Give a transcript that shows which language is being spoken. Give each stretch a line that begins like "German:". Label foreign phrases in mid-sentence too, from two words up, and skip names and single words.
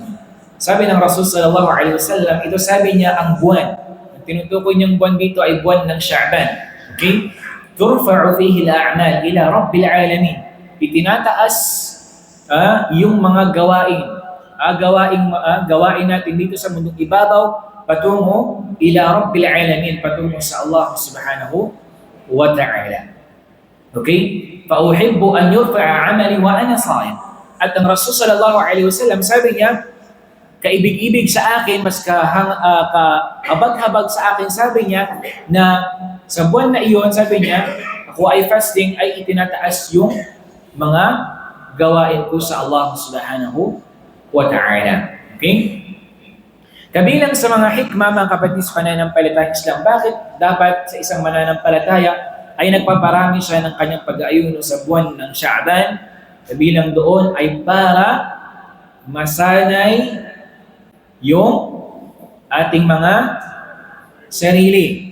Filipino: Sabi ng Rasul
Arabic: صلى الله عليه وسلم,
Filipino: ito sabi niya ang buwan. Ang tinutukoy niyang buwan dito ay buwan ng Sha'ban. Okay?
Arabic: ترفع فيه الأعمال إلى رب العالمين.
Filipino: Itinataas yung mga gawain natin dito sa mundong ibabaw patungo
Arabic: إلى رب العالمين,
Filipino: patungo sa Allah
Arabic: سبحانه وتعالى.
Filipino: Okay?
Arabic: فَأُحِبُّ أَنْ يُرْفَعَ عَمَلِي وَأَنَا صَائِمٌ.
Filipino: At ang Rasul
Arabic: صلى الله عليه وسلم,
Filipino: sabi niya, kaibig-ibig sa akin, mas kahabag-habag sa akin, sabi niya, na sa buwan na iyon, sabi niya, ako ay fasting, ay itinataas yung mga gawain ko sa Allah
Arabic: سبحانه وتعالى.
Filipino: Okay? Kabilang sa mga hikmah, mga kapatid sa pananampalatayang Islam, bakit dapat sa isang mananampalataya ay nagpaparami siya ng kanyang pag-aayuno sa buwan ng Sha'ban? Kabilang doon ay para masanay yung ating mga sarili.